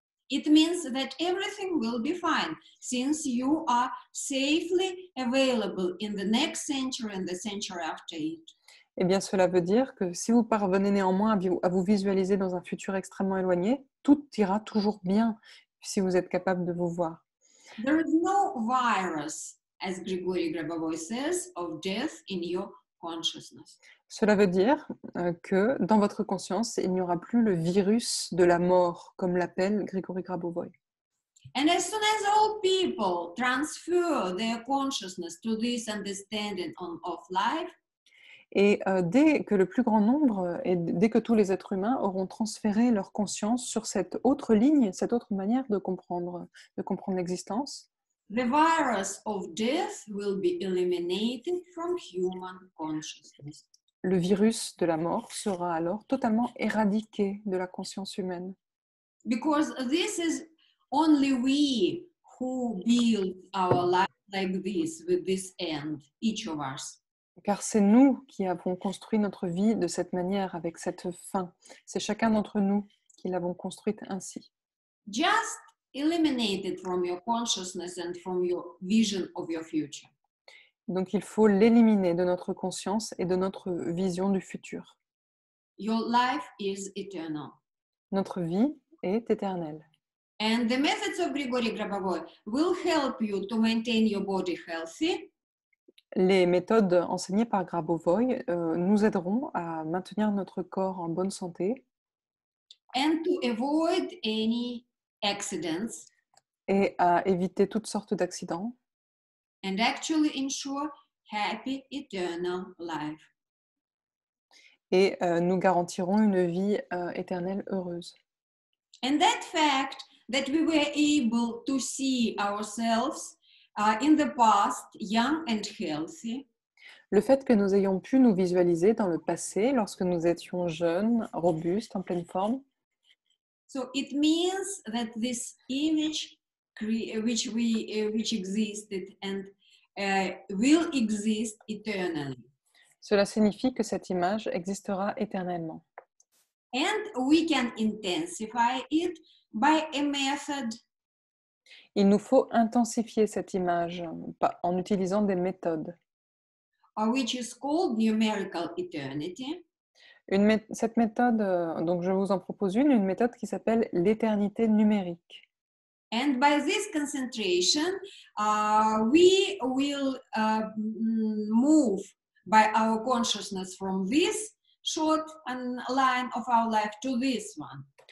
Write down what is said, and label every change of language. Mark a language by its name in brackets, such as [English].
[English] it means that everything will be fine since you are safely available in the next century and the century after it. [French] eh bien cela veut dire que si vous parvenez néanmoins à vous visualiser dans un futur extrêmement éloigné, tout ira toujours bien si vous êtes capable de vous voir. [English] There is no virus, as Grigory Grabovoi says, of death in your consciousness. [French] Cela veut dire que dans votre conscience, il n'y aura plus le virus de la mort, comme l'appelle Grigory Grabovoi. [English] And as soon as all people transfer their consciousness to this understanding of life, [French] Et dès que le plus grand nombre et dès que tous les êtres humains auront transféré leur conscience sur cette autre ligne, cette autre manière de comprendre l'existence, [English] the virus of death will be eliminated from human consciousness. [French] le virus de la mort sera alors totalement éradiqué de la conscience humaine. [English] Because this is only we who build our life like this, with this end, each of us. [French] Car c'est nous qui avons construit notre vie de cette manière, avec cette fin. C'est chacun d'entre nous qui l'avons construite ainsi. [English] Just eliminate it from your consciousness and from your vision of your future. [French] Donc il faut l'éliminer de notre conscience et de notre vision du futur. [English] Your life is eternal. [French] Notre vie est éternelle. [English] And the methods of Grigory Grabovoi will help you to maintain your body healthy. [French] Les méthodes enseignées par Grabovoi nous aideront à maintenir notre corps en bonne santé [English] And to avoid any accidents [French] et à éviter toutes sortes d'accidents [English] and actually ensure happy eternal life. [French] et nous garantirons une vie éternelle heureuse. [English] And that fact that we were able to see ourselves in the past young and healthy, [French] Le fait que nous ayons pu nous visualiser dans le passé lorsque nous étions jeunes, robustes, en pleine forme, [English] so it means that this image which existed and will exist eternally. [French] cela signifie que cette image existera éternellement. [English] And we can intensify it by a method [French] Il nous faut intensifier cette image en utilisant des méthodes. [English] which is called numerical eternity. [French] Cette méthode, donc je vous en propose une méthode qui s'appelle l'éternité numérique. [English] And by this concentration, we will move by our consciousness from this short line of our life to this one.